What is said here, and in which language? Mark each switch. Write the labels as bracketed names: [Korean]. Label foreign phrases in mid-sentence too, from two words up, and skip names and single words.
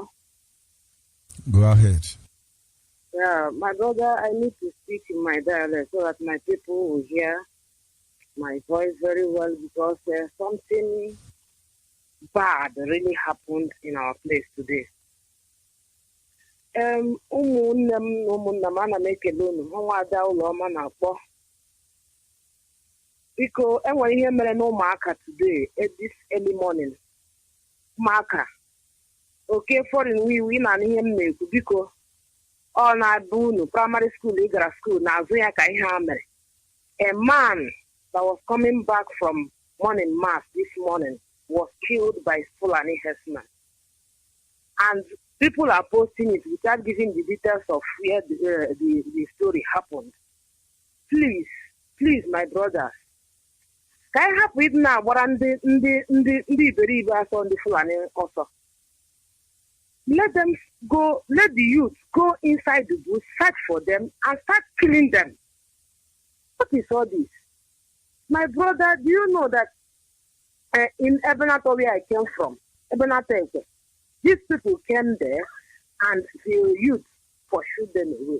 [English] Go ahead. Yeah, my brother, I need to speak in my dialect so that my people will hear my voice very well because something bad really happened in our place today. [Igbo] Ụmụnne m ana m ekele unu ọnwa ada ụlọ ọma na-akpọ biko enwere ihe mere n'ụmụaka [English] today this early morning [Igbo] ụmụaka oke foreign wiwi na ihe m na-ekwu biko ọ na-abụ unu [English] primary school [Igbo] ị gara school na-azụ ya ka ihe ha mere. [English] A man that was coming back from morning mass this morning was killed by Fulani herdsmen. And people are posting it without giving the details of where the story happened. Please, my brothers. [Igbo] Ka anyị hapụ ịdị na-agbara ndị iberibe asọ ndị Fulani ọsọ. [English] Let the youth go inside the bush, search for them, and start killing them. What is all this? My brother, do you know that in Ebenator, where I came from, Ebenator, these people came there and the youth pursued them away.